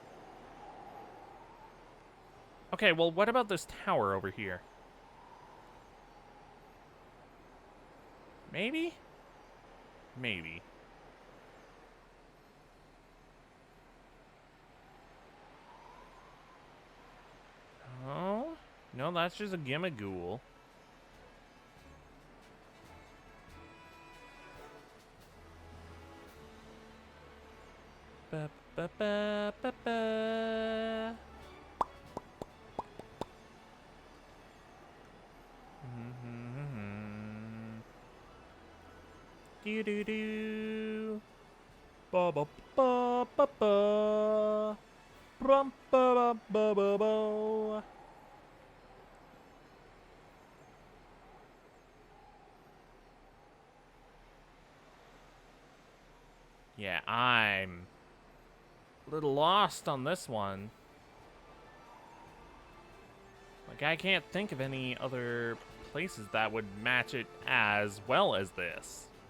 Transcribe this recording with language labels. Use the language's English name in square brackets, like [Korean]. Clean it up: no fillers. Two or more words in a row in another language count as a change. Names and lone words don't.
[English] Okay, well, what about this tower over here? Maybe? Maybe. Oh? No, that's just a Gimmighoul. Ba ba ba ba ba. Do do do. Ba ba ba ba ba. Brum ba ba ba ba. Yeah, I'm a little lost on this one. Like, I can't think of any other places that would match it as well as this.